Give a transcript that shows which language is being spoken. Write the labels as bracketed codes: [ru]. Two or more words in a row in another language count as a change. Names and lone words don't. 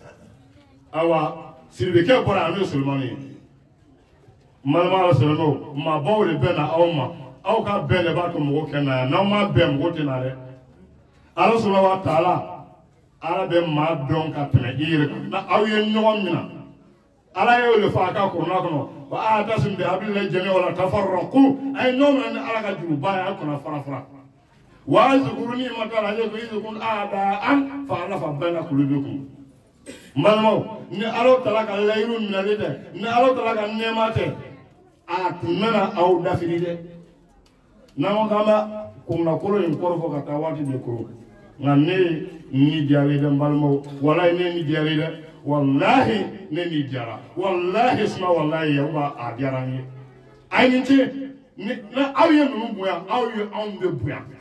[bm] awa Sidibekɛ bɔra an n'o Solomani ye n balima Ala silamɛw maabaw de bɛ na aw ma aw ka bɛn de b'a to mɔgɔw kɛ na yan n'aw ma bɛn mɔgɔw tɛ na dɛ Ala [ar] سبحانه وتعالى [bm] Ala bɛ maa dɔn ka tɛmɛ i yɛrɛ kan na aw ye ɲɔgɔn minɛ Ala y'o de fɔ a ka Kurana kɔnɔ [ar] واعتصموا بحبل الله جميعا ولا تفرقوا [bm] a ye ɲɔgɔn minɛ ni Ala ka juruba ye a kana fara [ar] واذكروا نعمة عليكم إذ كنتم أعداء فألف بين قلوبكم [bm] n balimaw ni Ala taala ka layiru minɛli tɛ ni Ala taala ka nɛɛma tɛ a tun bɛna aw dafiri dɛ n'an ko k'an bɛ kunakolo in kɔrɔ fɔ ka taa waati de koro nka ne ye ni diyara dɛ n balimaw walahi ne ye ni diyara dɛ wallahi ne ni diyara wallahi suma wallahi yakuba a diyara n ye a ye nin ce na aw ye ninnu bonya aw ye anw de bonya